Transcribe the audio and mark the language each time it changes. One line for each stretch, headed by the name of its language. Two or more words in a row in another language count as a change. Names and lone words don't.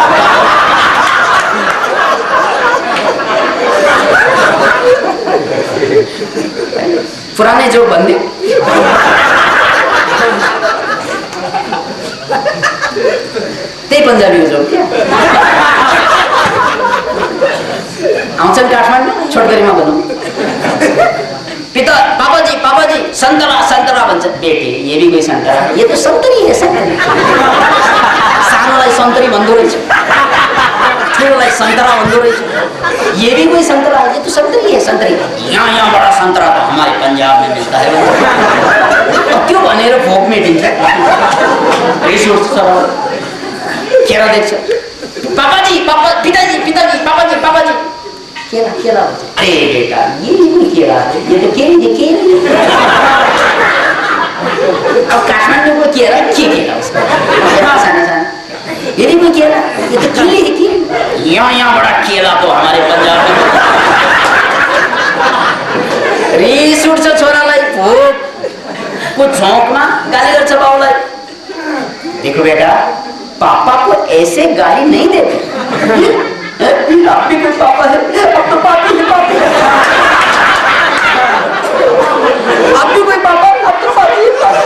Nepali: पुरानै जो भन्ने त्यही पन्जाबी हो जो क्या आउँछन् काठमाडौँ छोटकरीमा भनौँ पिता
Hindi: पापाजी पापाजी संतरा संतरा
Nepali: भन्छ।
Hindi: बेटे ये भी कोई संतरा, ये तो संतरी है संतरी।
Nepali: सानोलाई संतरी भन्दो रहेछ, ठुलोलाई संतरा भन्दो रहेछ।
Hindi: ये भी कोई संतरा है, ये तो संतरी है संतरी। यहाँ बड़ा संतरा तो हमारे पंजाब में मिलता है।
Nepali: त्यो भनेर भोक मेटिन्छ। रिस उठ्छ केरा देख्छ पापाजी पापा पिताजी पिताजी
Hindi: पापाजी पापाजी केला केला
Nepali: भन्छ।
Hindi: अरे बेटा ये नहीं केला है, ये तो केरी है केरी।
Nepali: अब काठमाडौँ को केरा के केला उसको साना साना,
Hindi: ये नहीं केला, ये तो केली है केली। यहाँ बड़ा केला तो हमारे पंजाब में।
Nepali: रिस उठ्छ छोरालाई, भोकको झोंकमा गाली गर्छ बाउलाई।
Hindi: देखो बेटा पापा को ऐसे गाली नहीं देते। आप भी कोई पापा है, अब तो पापी है पापी। आप भी कोई पापा, अब तो पापी है पापी।